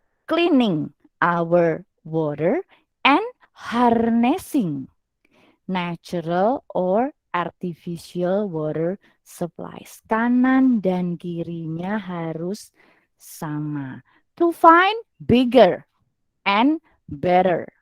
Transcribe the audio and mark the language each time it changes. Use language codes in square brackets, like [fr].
[en] Cleaning our water and harnessing natural or artificial water supplies. [id] Kanan dan kirinya harus sama. [en] To find bigger and better.